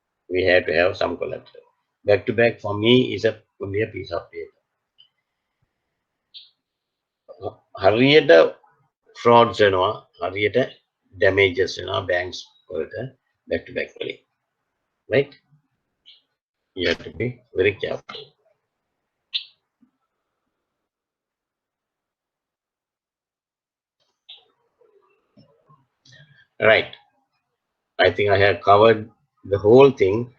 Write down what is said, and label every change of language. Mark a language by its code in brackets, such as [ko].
[en] We have to have some collateral. Back-to-back for me is only a piece of paper. [si] හරියට frauds වෙනවා, හරියට damages වෙනවා banks වලට back-to-back වලින්. [en] Right? You have to be very careful. Right. I think I have covered the whole thing.